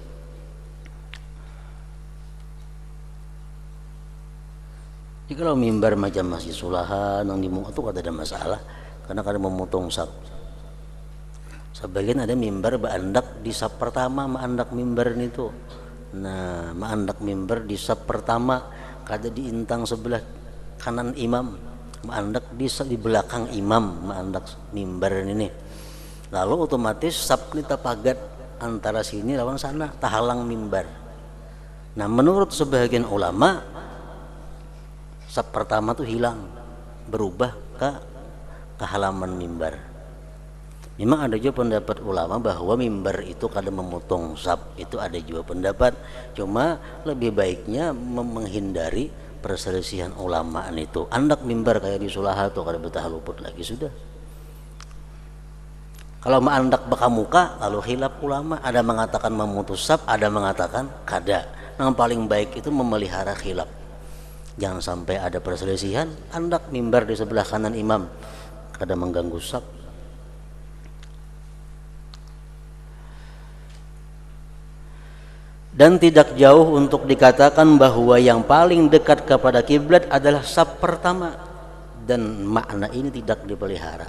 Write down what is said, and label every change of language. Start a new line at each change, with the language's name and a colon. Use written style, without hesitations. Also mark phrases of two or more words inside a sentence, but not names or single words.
Banjar: Jadi kalau mimbar macam Masjid Sulaha nang di muka itu ada masalah karena kadang memotong sap. Sebagian ada mimbar baandak di sap pertama, maandak mimbar itu. Nah, maandak mimbar di sap pertama, kada di intang sebelah kanan imam, maandak di belakang imam, maandak mimbar ini. Lalu otomatis sap kita pagat antara sini lawan sana, tahalang mimbar. Nah, menurut sebagian ulama, sap pertama tuh hilang, berubah ke halaman mimbar.
Indonesian: Memang ada juga pendapat ulama bahwa mimbar itu kadang memotong sap, itu ada juga pendapat. Cuma lebih baiknya menghindari perselisihan ulama itu.
Banjar: Andak mimbar kayak di Sulaha tuh kada betah luput lagi sudah. Kalau andak baka muka, lalu khilaf ulama, ada mengatakan memutus sap, ada mengatakan kada.
Indonesian: Yang paling baik itu memelihara khilaf. Jangan sampai ada perselisihan, andak mimbar di sebelah kanan imam, kada mengganggu sap. Dan tidak jauh untuk dikatakan bahwa yang paling dekat kepada kiblat adalah saf pertama, dan makna ini tidak dipelihara.